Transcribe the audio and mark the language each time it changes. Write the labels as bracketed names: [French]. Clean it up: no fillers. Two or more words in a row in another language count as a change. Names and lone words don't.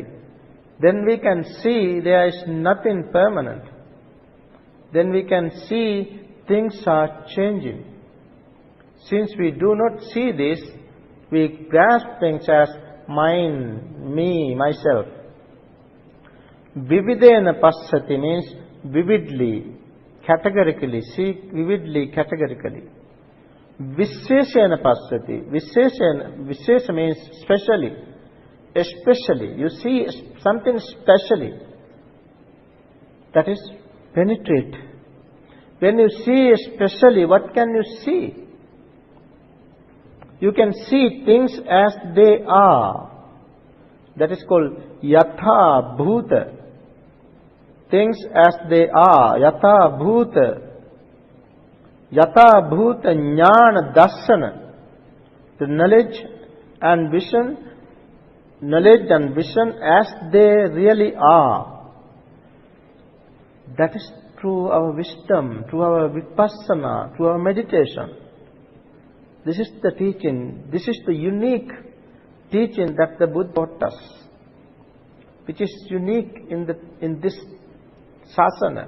[English] Then we can see there is nothing permanent. Then we can see things are changing. Since we do not see this, we grasp things as mine, me, myself. [Pali] Vividena passati [English] means vividly, categorically, see vividly, categorically. [Pali] Visheshena passati, [English] vishesha means specially, especially. You see something specially, that is penetrate. When you see especially, what can you see? You can see things as they are. That is called [Pali] yatha bhuta. [English] Things as they are, [Pali] yatha bhuta. Yatha bhuta jnana darsana. [English] The knowledge and vision as they really are. That is through our wisdom, through our vipassana, through our meditation. This is the teaching, this is the unique teaching that the Buddha taught us, which is unique in this sasana.